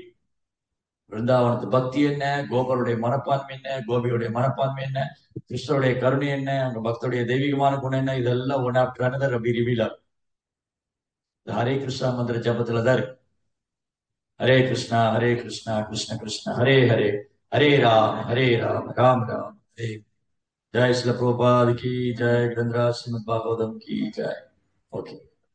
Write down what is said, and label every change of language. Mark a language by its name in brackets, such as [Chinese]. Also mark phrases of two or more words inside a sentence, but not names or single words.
[Tamil] பிருந்தாவனத்து பக்தி என்ன, கோபருடைய மனப்பான்மை என்ன, கோபியுடைய மனப்பான்மை என்ன, கிருஷ்ணருடைய கருணை என்ன, அவங்க பக்தருடைய தெய்வீகமான குணம் என்ன, இதெல்லாம் [English] one after another [Tamil] அப்படி ரிவீல் ஆகும். ஹரே கிருஷ்ணா மந்திர ஜபத்துல தான் இருக்கு. [Sanskrit] हरे कृष्ण कृष्ण कृष्ण हरे हरे, हरे राम राम राम हरे. [Hindi] जय श्री प्रभुपाद की जय, ग्रंथराज श्रीमद् भागवतम की जय. ओके.